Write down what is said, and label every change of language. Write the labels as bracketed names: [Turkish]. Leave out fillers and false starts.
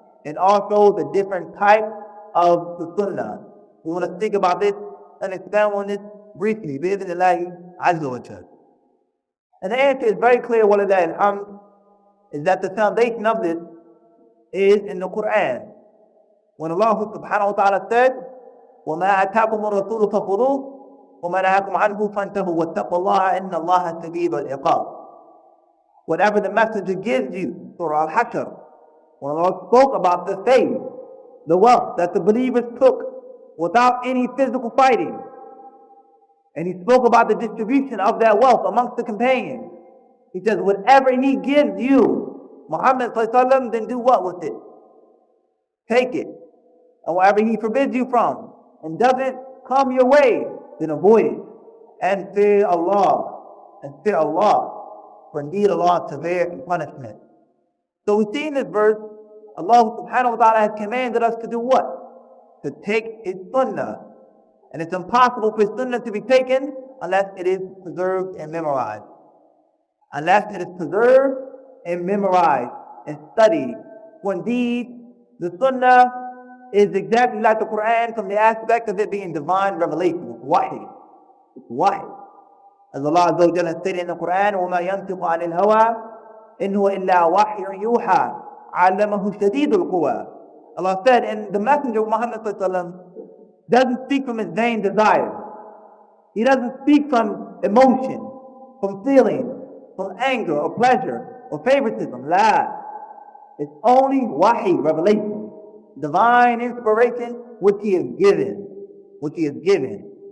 [English] And also the different types of the Sunnah. We want to think about this and expound on this briefly. Bi'idhnillah azza wa jalla. And the answer is very clear, walillahi alhamd, is that the foundation of this is in the Quran. When Allah subhanahu wa ta'ala said, [Arabic] وَمَا أَتَاكُمُ الرَّسُولُ فَخُذُوهُ وَمَا نَهَاكُمْ عَنْهُ فَانْتَهُوا وَاتَّقُوا اللَّهَ إِنَّ اللَّهَ شَدِيدُ الْعِقَابِ. [English] Whatever the messenger gives you, Surah Al-Hashr, when Allah spoke about the faith, the wealth that the believers took without any physical fighting, and he spoke about the distribution of that wealth amongst the companions. He says, whatever he gives you, Muhammad sallallahu, then do what with it? Take it. And whatever he forbids you from and doesn't come your way, then avoid it. And fear Allah. And fear Allah. For indeed Allah is severe in punishment. So we see in this verse, Allah subhanahu wa ta'ala has commanded us to do what? To take his sunnah. And it's impossible for his sunnah to be taken unless it is preserved and memorized. Unless it is preserved and memorized and studied. For indeed, the sunnah is exactly like the Quran from the aspect of it being divine revelation. It's wahy. It's wahy. As Allah Azza wa Jalla stated in the Quran, [Arabic] وَمَا يَنْتِقُ عَنِ الْهَوَىٰ إِنْ هُوَ إِلَّا وَحْيٌ يُوحَىٰ عَلَّمَهُ شَدِيدُ الْقُوَىٰ. [English] Allah said, and the Messenger of Muhammad doesn't speak from his vain desire. He doesn't speak from emotion, from feeling, from anger or pleasure or favoritism. La. It's only wahy, revelation, divine inspiration, which he has given. Which he has given.